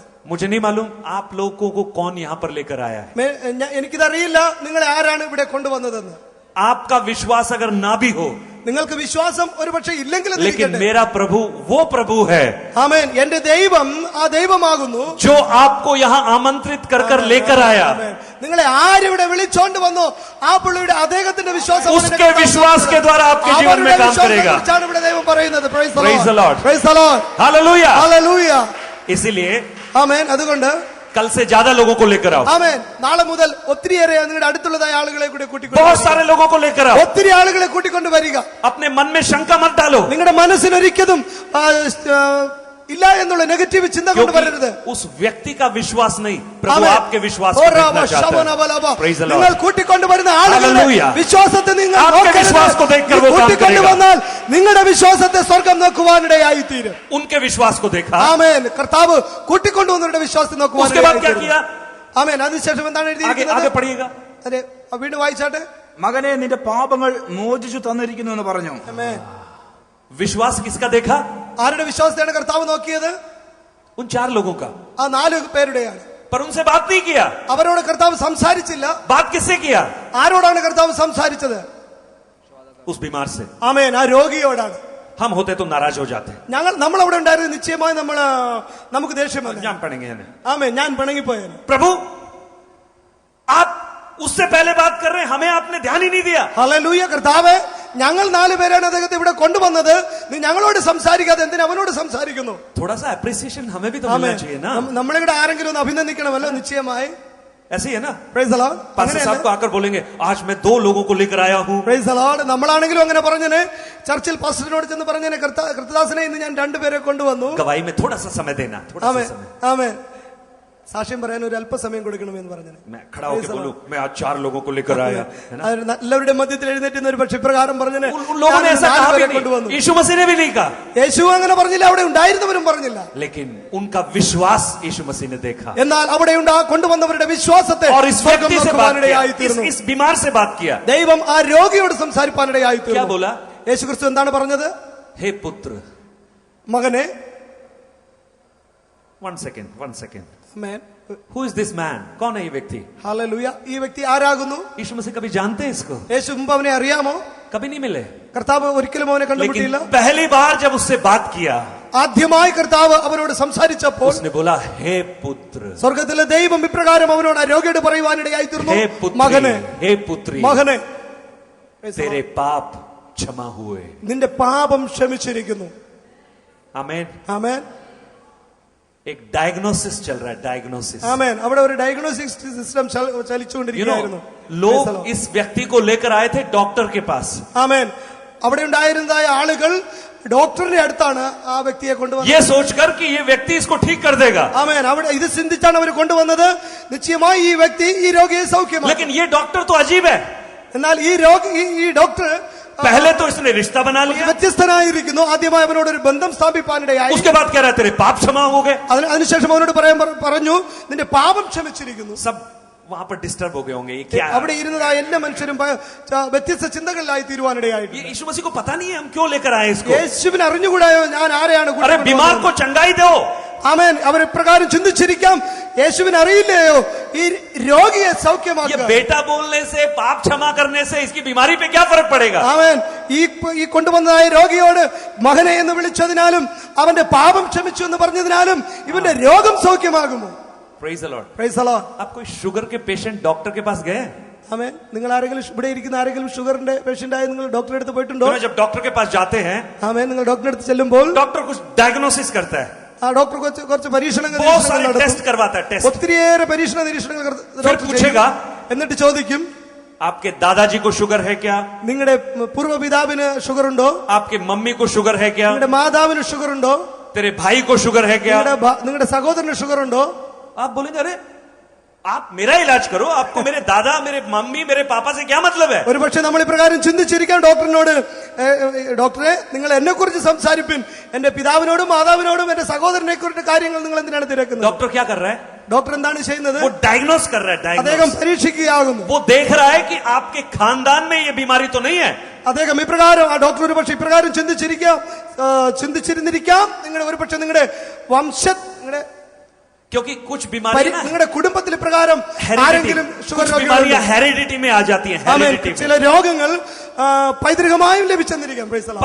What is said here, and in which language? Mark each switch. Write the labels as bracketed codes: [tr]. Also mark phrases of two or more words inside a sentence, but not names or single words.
[hi] मुझे नहीं मालूम आप लोगों को कौन यहाँ पर लेकर आया है. [ml] എനിക്കിതറിയില്ല നിങ്ങളെ ആരാണ് ഇവിടെ കൊണ്ടുവന്നതെന്ന്. [hi] आपका विश्वास अगर ना भी हो, [ml] നിങ്ങൾക്ക് വിശ്വാസം ഒരുപക്ഷെ ഇല്ലെങ്കിലും [hi] लेकिन मेरा प्रभु वो प्रभु है. [ml] ആമേൻ. എന്റെ ദൈവം ആ ദൈവമാകുന്നു [hi] जो आपको यहाँ आमंत्रित कर लेकर आया. [ml] നിങ്ങളെ ആരിവിടെ വിളിച്ചോണ്ട് വന്നോ ആ പുള്ളിയുടെ അദ്ദേഹത്തിന്റെ വിശ്വാസം [hi] उसके विश्वास के द्वारा आपके जीवन में काम करेगा. [ml] ഇവിടെ ദൈവം പറയുന്നത്. [en] Praise the Praise the Lord. Lord. Praise the Lord. Hallelujah. Hallelujah. [hi] इसीलिए [ml] ആമേൻ. അതുകൊണ്ട് [hi] कल से ज्यादा लोगों को लेकर आओ. [ml] ആമേൻ. നാളെ മുതൽ ഒത്തിരിയേറെ നിങ്ങളുടെ അടുത്തുള്ളതായ ആളുകളെ കൂടി കൂട്ടിക്കൊണ്ട് [hi] बहुत सारे लोगों को लेकर आओ. [ml] ഒത്തിരി ആളുകളെ കൂട്ടിക്കൊണ്ട് വരിക. [hi] अपने मन में शंका मत डालो. [ml] നിങ്ങളുടെ മനസ്സിനൊരിക്കലും ഇല്ല എന്നുള്ള നെഗറ്റീവ് ചിന്ത കൊണ്ട് വരരുത്. [hi] उस व्यक्ति का विश्वास नहीं, प्रभु आपके विश्वास को देखना चाहता है. [en] Praise the Lord. [ml] നിങ്ങൾ കൂട്ടിക്കൊണ്ടുവരുന്ന ആളുകളുടെ [en] Hallelujah. [ml] വിശ്വാസത്തെ നിങ്ങൾ [hi] आपके विश्वास को देखकर वो काम [ml] കൂട്ടിക്കൊണ്ടു [hi] करेगा. [ml] വന്നാൽ നിങ്ങളുടെ വിശ്വാസത്തെ സ്വർഗം നോക്കുവാനിടയായി തീരും. [hi] उनके विश्वास को देखा. [ml] ആമേൻ. കർത്താവ് കൂട്ടിക്കൊണ്ടുവന്നവരുടെ വിശ്വാസത്തെ [hi] उसके बाद [ml] നോക്കുവാനിടയായി [hi] क्या [ml] തീരും. [hi] किया? [ml] ആമേൻ. അതിനുശേഷം എന്താണ് [hi] आगे [ml] എഴുതിയിരിക്കുന്നത്? [hi] पढ़िएगा. [ml] അതെ, വീണ്ടും വായിച്ചാട്ടെ. മകനെ നിന്റെ പാപങ്ങൾ മോചിച്ചു തന്നിരിക്കുന്നു എന്ന് പറഞ്ഞു. ആമേൻ. [hi] विश्वास किसका देखा? [ml] ആരുടെ വിശ്വാസത്തെയാണ് കർത്താവ് നോക്കിയത്? [hi] उन 4 लोगों का. [ml] ആ 4 പേരുടെയാണ്. [hi] पर उनसे बात नहीं किया. [ml] അവരോട് കർത്താവ് സംസാരിച്ചില്ല. [hi] बात किससे किया? [ml] ആരോടാണ് കർത്താവ് സംസാരിച്ചത്? [hi] उस बीमार से. [ml] ആമേൻ. ആ രോഗിയോടാണ്. [hi] हम होते तो नाराज हो जाते. [ml] നമ്മൾ അവിടെ ഉണ്ടായിരുന്നു നിശ്ചയമായി നമുക്ക് ദേഷ്യം വന്നു. [hi] जान पड़ेंगे. [ml] ആമേൻ. ഞാൻ പിണങ്ങിപ്പോയേനെ. [hi] प्रभु आप उससे पहले बात कर रहे हैं, हमें आपने ध्यान ही नहीं दिया. [ml] ഹല്ലേലൂയ. കർത്താവേ, ഞങ്ങൾ 4 പേരാണ് അദ്ദേഹത്തെ ഇവിടെ കൊണ്ടുവന്നത്. നീ ഞങ്ങളോട് സംസാരിക്കാതെ എന്തിനാ അവനോട് സംസാരിക്കുന്നു? [hi] थोड़ा सा अप्रिसिएशन हमें भी तो मिलना चाहिए ना. [ml] നമ്മളിവിടെ ആരെങ്കിലും ഒന്ന് അഭിനന്ദിക്കണമല്ലോ നിശ്ചയമായി. [hi] ऐसे ही है ना. [en] Praise the Lord. [hi] पास्टर साहब को आकर बोलेंगे आज मैं 2 लोगों को लेकर आया हूँ. [en] Praise the Lord. [ml] നമ്മളാണെങ്കിലും അങ്ങനെ പറഞ്ഞേനെ. ചർച്ചിൽ പാസ്റ്ററിനോട് ചെന്ന് പറഞ്ഞേനെ, കർത്തദാസനെ ഇന്ന് ഞാൻ 2 പേരെ കൊണ്ടുവന്നു. [hi] गवाही में थोड़ा सा समय देना. थोड़ा सा समय. [ml] ആമേൻ. സാക്ഷ്യം പറയാൻ ഒരു അല്പസമയം കൊടുക്കണമെന്ന് പറഞ്ഞു. [hi] मैं खड़ा होकर बोलूं, मैं आज 4 लोगों को लेकर आया, है ना? [ml] എല്ലാവരുടെ മധ്യത്തിൽ എഴുന്നേറ്റ് ഒരു പക്ഷെ ഇപ്രകാരം പറഞ്ഞു, [hi] उन लोगों ने ऐसा कहा भी नहीं, यीशु मसीह ने भी नहीं कहा, [ml] യേശു അങ്ങനെ പറഞ്ഞില്ല, അവിടെ ഉണ്ടായിരുന്നവരും പറഞ്ഞില്ല. [hi] लेकिन उनका विश्वास यीशु मसीह ने देखा [ml] എന്നാൽ അവിടെ കൊണ്ടുവന്നവരുടെ വിശ്വാസത്തെ [hi] और इस [ml] സ്വർഗ്ഗം [hi] व्यक्ति से बात [ml] നോക്കുവാനിടയായി [hi] किया, [ml] തീർന്നു. [hi] इस बीमार से बात किया. [ml] ദൈവം ആ രോഗിയോട് സംസാരിപ്പാനിടയായി [hi] क्या [ml] തീർന്നു. [hi] बोला? [ml] യേശു ക്രിസ്തു എന്താണ് പറഞ്ഞത്? [hi] हे पुत्र, [ml] മകനെ. [en] one second. [ml] ആമേൻ. [en] Who is this man? [hi] कौन है ये व्यक्ति? [ml] ഹല്ലേലൂയ. ഈ വ്യക്തി ആരാകുന്നു? [hi] यीशु मसीह कभी जानते हैं इसको? [ml] യേശു മുമ്പ് അവനെ അറിയാമോ? [hi] कभी नहीं मिले, [ml] കർത്താവ് ഒരിക്കലും അവനെ [hi] लेकिन [ml] കണ്ടുമുട്ടിയില്ല. [hi] पहली बार जब उससे बात किया, [ml] ആദ്യമായി കർത്താവ് അവനോട് സംസാരിച്ചപ്പോൾ [hi] उसने बोला, हे पुत्र, [ml] സ്വർഗത്തിലെ ദൈവം ഇപ്രകാരം അവനോട് ആ രോഗിയോട് പറയുവാനിടയായി തീർന്നു, [hi] हे पुत्री, [ml] മകനെ, [hi] हे पुत्री, [ml] മകനെ, [hi] तेरे पाप क्षमा हुए. [ml] നിന്റെ പാപം ക്ഷമിച്ചിരിക്കുന്നു. [hi] आमेन. [ml] ആമേൻ. [hi] एक डायग्नोसिस चल रहा है, डायग्नोसिस. [ml] ആമേൻ. അവിടെ ഒരു [en] diagnostic system You [ml] ചലിച്ചുകൊണ്ടിരിക്കുകയായിരുന്നു. [en] know, [hi] लोग इस व्यक्ति को लेकर आए थे डॉक्टर के पास. [ml] ആമേൻ. അവിടെ ഉണ്ടായിരുന്നതായ ആളുകൾ ഡോക്ടറിന്റെ അടുത്താണ് ആ വ്യക്തിയെ കൊണ്ടുവന്നത്. [hi] ये सोचकर कि ये व्यक्ति इसको ठीक कर देगा, [ml] ആമേൻ. അവിടെ ഇത് ചിന്തിച്ചാണ് അവർ കൊണ്ടുവന്നത്, നിശ്ചയമായി ഈ വ്യക്തി ഈ രോഗിയെ സൗഖ്യമാക്കും. [hi] लेकिन ये डॉक्टर तो अजीब है. [ml] എന്നാൽ ഈ ഡോക്ടർ [hi] पहले तो इसने रिश्ता बना लिया, [ml] വ്യത്യസ്തനായിരിക്കുന്നു. ആദ്യമായി അവനോട് ഒരു ബന്ധം സ്ഥാപിപ്പാനിടയായി. [hi] उसके बाद कह रहा है तेरे पाप क्षमा हो गए. [ml] അതിനുശേഷം അവനോട് പറഞ്ഞു, നിന്റെ പാപം ക്ഷമിച്ചിരിക്കുന്നു. [hi] सब वहां पर डिस्टर्ब हो गए होंगे, ये क्या है? [ml] അവിടെ ഇരുന്നതായ എല്ലാ മനുഷ്യരും വ്യത്യസ്ത ചിന്തകളിലായി തീരുവാനിടയായി. [hi] ये यीशु मसीह को पता नहीं है हम क्यों लेकर आए इसको. [ml] യേശുവിന് അറിഞ്ഞുകൂടായോ ഞാൻ ആരെയാണ് [hi] अरे बीमार को चंगाई दो. [ml] ആമേൻ. അവർ പ്രകാരം ചിന്തിച്ചിരിക്കാം, യേശുവിന് അറിയില്ലയോ ഈ രോഗിയെ [hi] ये [ml] സൗഖ്യമാക്കുക. [hi] बेटा बोलने से, पाप क्षमा करने से इसकी बीमारी पे क्या फर्क पड़ेगा? [ml] ആമേൻ. ഈ കൊണ്ടുവന്നതായ രോഗിയോട് മകനെ എന്ന് വിളിച്ചതിനാലും അവന്റെ പാപം ക്ഷമിച്ചു എന്ന് പറഞ്ഞതിനാലും ഇവന്റെ രോഗം സൗഖ്യമാകുമോ? [en] Praise the Lord. Praise the Lord. [hi] आप कोई शुगर के पेशेंट डॉक्टर के पास गए? [ml] ആമേൻ. നിങ്ങൾ ആരെങ്കിലും ഇവിടെ ഇരിക്കുന്ന ആരെങ്കിലും ഷുഗറിന്റെ പേഷ്യന്റ് ആയി നിങ്ങൾ ഡോക്ടറെ അടുത്ത് പോയിട്ടുണ്ടോ? [hi] जब डॉक्टर के पास जाते हैं, [ml] ആമേൻ. നിങ്ങൾ ഡോക്ടറെ അടുത്ത് ചെല്ലുമ്പോൾ [hi] डॉक्टर कुछ डायग्नोसिस करता है, [ml] ആ ഡോക്ടർ കുറച്ച് പരീക്ഷണങ്ങൾ [hi] बहुत सारे [ml] നടത്തും. [hi] टेस्ट करवाता है, टेस्ट. [ml] ഒത്തിരിയേറെ നിരീക്ഷണങ്ങൾ [hi] फिर [ml] ഡോക്ടർ [hi] पूछेगा, [ml] ചെയ്യും. എന്നിട്ട് ചോദിക്കും, [hi] आपके दादाजी को शुगर है क्या? [ml] നിങ്ങളുടെ പൂർവ്വപിതാവിന് ഷുഗർ ഉണ്ടോ? [hi] आपके मम्मी को शुगर है क्या? [ml] നിങ്ങളുടെ മാതാവിന് ഷുഗർ ഉണ്ടോ? [hi] तेरे भाई को शुगर है क्या? [ml] നിങ്ങളുടെ സഹോദരന് ഷുഗർ ഉണ്ടോ? [hi] आप बोलेंगे, अरे आप मेरा इलाज करो, आपको मेरे दादा, मेरे मम्मी, मेरे पापा से क्या मतलब है? [ml] ഒരു പക്ഷെ നമ്മൾ ഇപ്രകാരം ചിന്തിച്ചിരിക്കാം ഡോക്ടറിനോട്, ഡോക്ടറെ നിങ്ങൾ എന്നെ കുറിച്ച് സംസാരിപ്പിൻ, എന്റെ പിതാവിനോടും മാതാവിനോടും എന്റെ സഹോദരനെ കുറിച്ച് കാര്യങ്ങൾ നിങ്ങൾ എന്തിനാണ് തിരക്കുന്നത്? [hi] डॉक्टर क्या कर रहा है? [ml] ഡോക്ടർ എന്താണ് ചെയ്യുന്നത്? [hi] वो डायग्नोस कर रहा है, [ml] അദ്ദേഹം [hi] डायग्नोस. [ml] പരീക്ഷിക്കുകയാകുന്നു. [hi] वो देख रहा है कि आपके खानदान में ये बीमारी तो नहीं है. [ml] അദ്ദേഹം ഇപ്രകാരം, ആ ഡോക്ടർ ഒരു പക്ഷെ ഇപ്രകാരം ചിന്തിച്ചിരുന്നിരിക്കാം, നിങ്ങളുടെ ഒരു പക്ഷെ നിങ്ങളുടെ നിങ്ങളുടെ [hi] क्योंकि कुछ बीमारी ना, [ml] നിങ്ങളുടെ കുടുംബത്തിൽ ഇപ്രകാരം ആരെങ്കിലും ഷുഗർ [hi] कुछ बीमारियां हेरिडिटी में आ जाती हैं, हेरिडिटी [ml] ചില [hi] में, [ml] രോഗങ്ങൾ പൈതൃകമായും ലഭിച്ചെന്നിരിക്കാം. [en] Praise the Lord.